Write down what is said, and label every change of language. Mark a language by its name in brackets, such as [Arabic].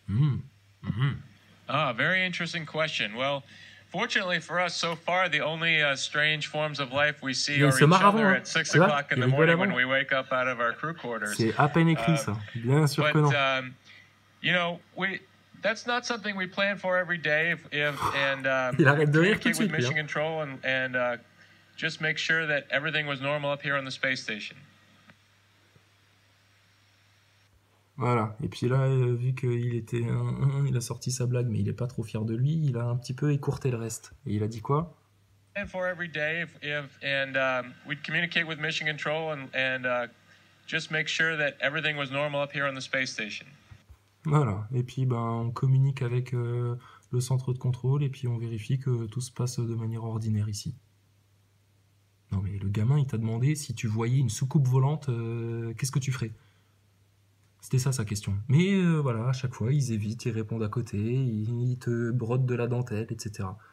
[English] Very interesting question. Well, fortunately for us, so far, the only strange forms of life we see are each other at 6 o'clock in the morning when we wake up out of our crew quarters. [French] C'est à peine écrit, ça. Bien sûr que non. [English] You know, that's not something we plan for every day. [French] Il arrête de rire tout de suite. [English] Mission Control and just make sure that everything was normal up here on the space station. [French] Voilà, et puis là, vu qu'il était il a sorti sa blague, mais il est pas trop fier de lui, il a un petit peu écourté le reste. Et il a dit quoi? [English] For every day, we'd communicate with Mission Control and just make sure that everything was normal up here on the space station. [French] Voilà, et puis on communique avec le centre de contrôle et puis on vérifie que tout se passe de manière ordinaire ici. Non mais le gamin, il t'a demandé si tu voyais une soucoupe volante, qu'est-ce que tu ferais? C'était ça sa question. Mais voilà, à chaque fois, ils évitent, ils répondent à côté, ils te brodent de la dentelle, etc.